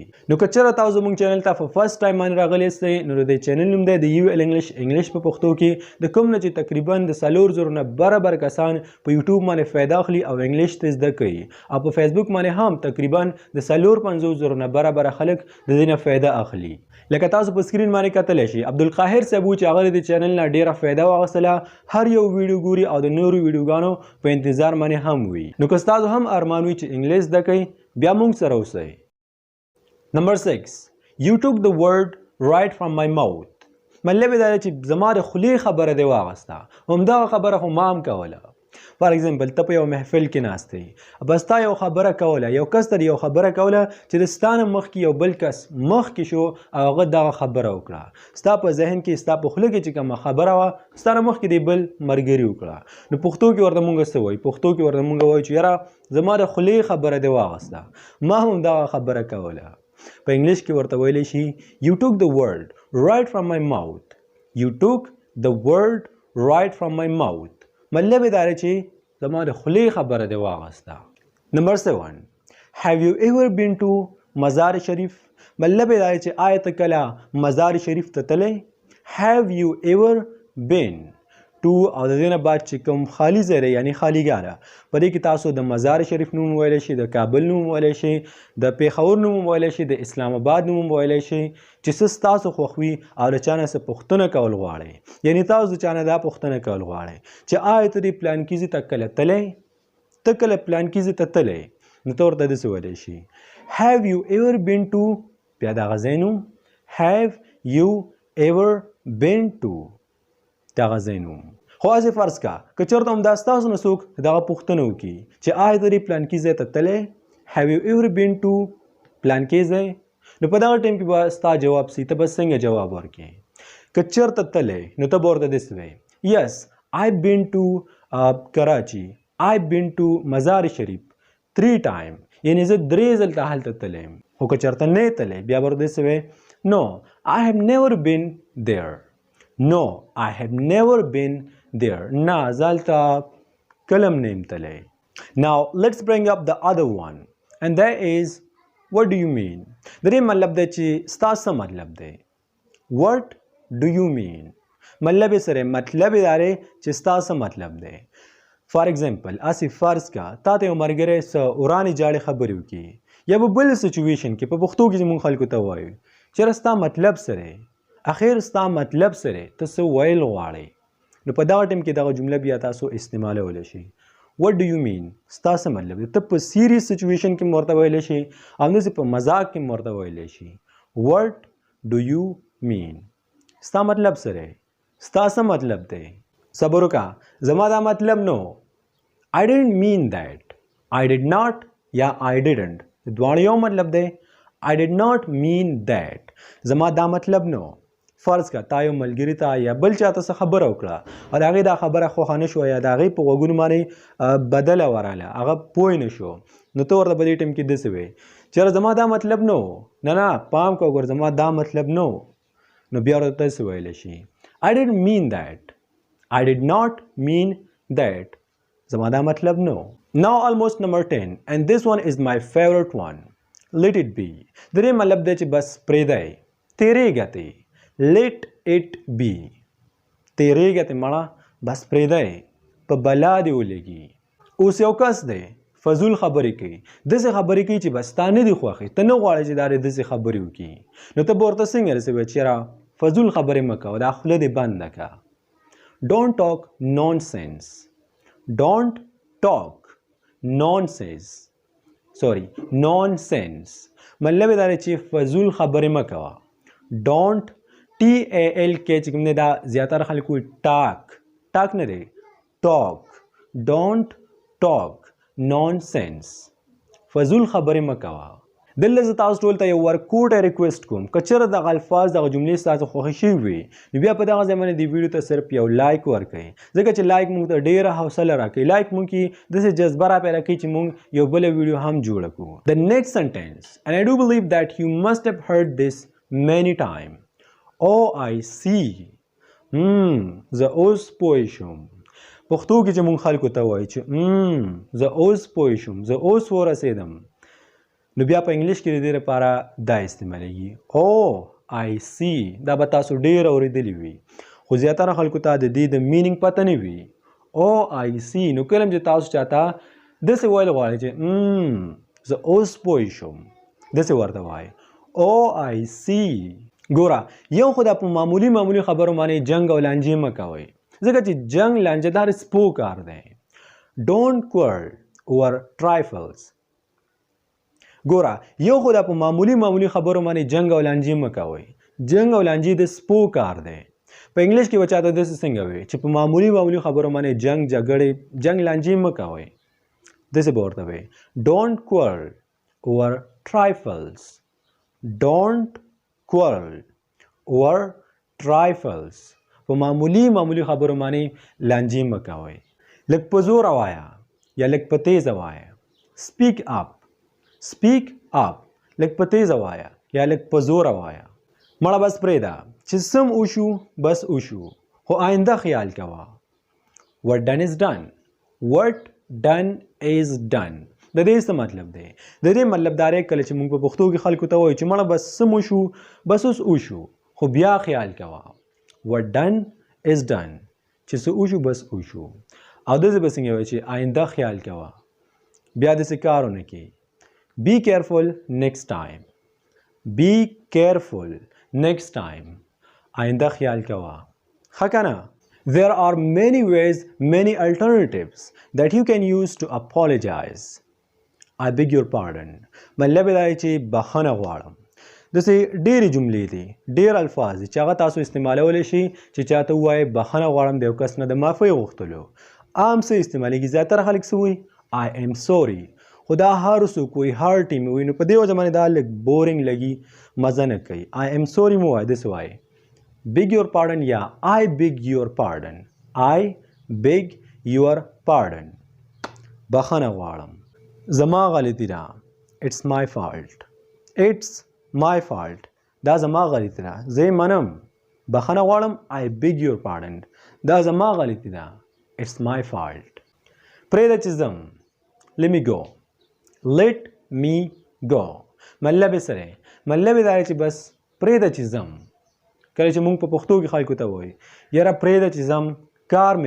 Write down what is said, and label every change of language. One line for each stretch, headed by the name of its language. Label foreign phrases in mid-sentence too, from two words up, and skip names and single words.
Pashto: نو که چېرته تاسو زموږ چینل ته په
English: first time
Pashto: باندې راغلی یاستئ نو د دې چینل نوم دی د UL انګلیش په پښتو کې، د کوم نه چې تقریبا د 4,000 نه برابر کسان په یوټیوب باندې فایده اخلي او انګلیش ته زده کوي او په فیسبوک باندې هم تقریبا د 4,50,000 نه برابر خلک د دې نه فایده اخلي. لکه تاسو په سکرین باندې کتلی شي عبدالقاهر صاحب و چې هغه د چینل نه ډېره فایده واخیستله، هر یو ویډیو ګوري او د نورو ویډیوګانو په انتظار باندې هم وي. نو که ستاسو هم ارمان وي چې انګلیش زده کوئ بیا موږ سره اوسئ.
English: Number 6. You took the word right from my mouth.
Pashto: مطلب یې دا دی چې زما د خولې خبره دې واخیسته، همدغه خبره خو ما هم کوله.
English: for example
Pashto: ته په یو محفل کې ناست یې، بس تا یو خبره کوله، یو کس ته یو خبره کوله چې د ستا نه مخکې یو بل کس مخکې شو او هغه دغه خبره وکړه، ستا په ذهن کې ستا په خوله کې چې کومه خبره وه ستا نه مخکې دی بل ملګري وکړه. نو پښتو کې ورته مونږ څه وایو؟ پښتو کې ورته مونږ وایو چې یاره زما د خولې خبره دې واخیسته، ما هم دغه خبره کوله. په انګلیش کې ورته ویلی شي
English: You took the word right from my mouth. You took the word right from my mouth.
Pashto: مطلب یې دا دی چې زما د خولې خبره دې واخیسته.
English: Number 7. Have you ever been to مزار شریف؟
Pashto: مطلب یې دا دی چې آیا ته کله مزار شریف ته تللی؟
English: Have you ever been to
Pashto: او د دې نه بعد چې کوم خالي ځای دی یعنی خالیګاه، په دې کې تاسو د مزار شریف نوم ویلی شي، د کابل نوم ویلی شي، د پیښور نوم ویلی شي، د اسلام آباد نوم ویلی شي چې څه ستاسو خوښ وي او د چا نه څه پوښتنه کول غواړئ، یعنی تاسو د چا نه دا پوښتنه کول غواړئ چې آیا ته دې پلانکي ځای ته کله تللی؟ ته کله پلانکي ځای ته تللی؟ نو ته ورته داسې ویلی شي
English: Have you ever been to
Pashto: بیا د هغه ځای نوم
English: Have you ever been to
Pashto: دغه ځای نوم. خو هسې فرض کا که چېرته همدا ستاسو نه څوک دغه پوښتنه وکړي چې آیا ته دې پلانکي ځای ته تللی؟
English: have you ever been to
Pashto: پلانکي ځای؟ نو په دغه ټایم کې به ستا جواب سي، ته به څنګه جواب ورکړې؟ که چېرته تللی نو ته به ورته داسې وایې
English: yes I've been to Karachi, I've been to
Pashto: مزار شریف 3 times، یعنې زه 3 ځله هلته تللی یم. خو که چېرته نه یې تللی بیا به ورته داسې وایې
English: no I have never been there.
Pashto: No I have never been there. نه زه هلته کله هم نه یم تللی.
English: Now let's bring up the other one and that is what do you mean.
Pashto: د دې مطلب دی چې ستا څه مطلب دی.
English: what do you mean
Pashto: مطلب یې سره مطلب یې دا دی چې ستا څه مطلب دی.
English: for example
Pashto: هسې فرض کا تا ته یو ملګری څه ورانې جاړې خبرې وکړي یا په بل سچویشن کې په پښتو کې چې مونږ خلکو ته وایو چېرې ستا مطلب څه دی، اخر ستا مطلب څه دی، ته څه ویل غواړې. نو په دغه ټایم کې دغه جمله بیا تاسو استعمالولی شئ.
English: what do you mean
Pashto: ستا څه مطلب دی. ته په سیریس سچویشن کې ورته ویلی شي، همداسې په مذاق کې ورته ویلی شي.
English: what do you mean
Pashto: ستا مطلب څه دی، ستا څه مطلب دی. صبر وکړه زما دا مطلب نو.
English: I didn't mean that. I did not
Pashto: یا
English: I didn't
Pashto: دواړه یو مطلب دی.
English: I did not mean that
Pashto: زما دا مطلب نو. فرض کا تا یو ملګري ته یا بل چاته څه خبره وکړه او د هغې دا خبره خوښه نه شوه یا د هغې په غوږونو باندې بدله ورغله، هغه پوه نه شو، نو ته ورته په دې ټایم کې داسې وایې چېرې زما دا مطلب نو، نه پام کوه ګوره زما دا مطلب نو. نو بیا ورته داسې ویلی شي I didn't mean that.
English: I did not mean that
Pashto: زما دا مطلب نو.
English: Now almost number 10 and this one is my favorite one. Let it be.
Pashto: د دې مطلب دی چې بس پرېږدی، تېرېږه ته.
English: let it be
Pashto: تېرېږه ته مړه، بس پرېږدی، په بلا دې ولګي. اوس یو کس دی فضول خبرې کوي، داسې خبرې کوي چې بس تا نه دي خوښې، ته نه غواړې چې دا داسې خبرې وکړي. نو ته به ورته څنګه رسوې چېرې فضول خبرې مه کوه، دا خوله دې بنده کړه.
English: don't talk nonsense. don't talk nonsense
Pashto: مطلب دا دی چې فضول خبرې مه کوه.
English: don't TAL
Pashto: کې چې کوم دی دا زیاتره خلک وایي ټاک نه دی،
English: talk. don't talk nonsense
Pashto: فضول خبرې مه کوه. دلته زه تاسو ټول ته یو ورکوټه ریکویسټ کوم که چېرې دغه الفاظ دغه جملې ستاسو خوښې شوي وي نو بیا په دغه ځای باندې دې ویډیو ته صرف یو لایک ورکړئ، ځکه چې لایک موږ ته ډېره حوصله راکوي. لایک موږ کې داسې جذبه را پیدا کوي چې موږ یو بله ویډیو هم جوړه کړو.
English: The next sentence and I do believe that you must have heard this many times. Oh I see.
Pashto: زه اوس پوه شوم. پښتو کې چې موږ خلکو ته وایو چې زه اوس پوه شوم، زه اوس ورسېدم، نو بیا په انګلیش کې د دې لپاره دا استعمالیږي
English: oh I see.
Pashto: دا به تاسو ډېر اورېدلي وي خو زیاتره خلکو ته د دې د مینینګ پته نه وي.
English: oh I see
Pashto: نو کله هم چې تاسو چاته داسې ویل غواړئ چې زه اوس پوه شوم، داسې ورته وایئ
English: oh I see.
Pashto: ګوره یو خو دا په معمولي خبرو باندې جنګ او لانجې مه کوئ، ځکه چې جنګ لانجه دار سپو کار دی.
English: don't quarrel over trifles.
Pashto: ګوره یو خو دا په معمولي خبرو باندې جنګ او لانجې مه کوئ، جنګ او لانجې د سپو کار دی. په انګلیش کې به چاته داسې څنګه وي چې په معمولي خبرو باندې جنګ لانجې مه کوئ، داسې به ورته وایي
English: don't quarrel over trifles. don't quarrel over trifles
Pashto: په معمولي خبرو باندې لانجې مه کوئ. لږ په زوره وایه یا لږ په تیزه وایه.
English: speak up
Pashto: لږ په تیزه وایه یا لږ په زوره وایه. مړه بس پرېږده چې سم وشو بس وشو، خو آینده خیال کوه.
English: what done is done.
Pashto: د دې څه مطلب دی؟ د دې مطلب دا دی کله چې موږ په پښتو کې خلکو ته وایو چې مړه بس سم وشو بس اوس وشو، خو بیا خیال کوه.
English: what done is done
Pashto: چې څه وشو بس وشو. او داسې به څنګه وایي چې آینده خیال کوه، بیا داسې کار ونه کوي.
English: be careful next time.
Pashto: آینده خیال کوه. ښه که نه؟
English: There are many ways, many alternatives that you can use to apologize. I beg your pardon.
Pashto: مطلب دا دی چې بخښنه غواړم. داسې ډېرې جملې دي ډېر الفاظ دي چې هغه تاسو استعمالولی شئ چې چاته ووایئ بخښنه غواړم د یو کس نه د معافۍ غوښتلو عام څه استعمالیږي زیاتره خلک څه وایي
English: I am sorry
Pashto: خو دا هر څوک وایي هر ټیم وایي نو په دې وجه باندې دا لږ بورینګ لګي مزه نه کوي
English: I am sorry
Pashto: مو وایي داسې وایي
English: beg your pardon
Pashto: یا
English: I beg your pardon I beg your pardon
Pashto: بخښنه غواړم زما غلطي ده
English: It's my fault It's my fault
Pashto: دا زما غلطي ده زه یې منم بخښنه غواړم
English: I beg your pardon
Pashto: دا زما غلطي ده
English: It's my fault
Pashto: پرېږده چې ځم
English: Let me go Let me go
Pashto: مطلب یې څه دی مطلب یې دا دی چې بس پرېږده چې ځم کله چې موږ په پښتو کې خلکو ته وایي یاره پرېږده چې ځم کار مې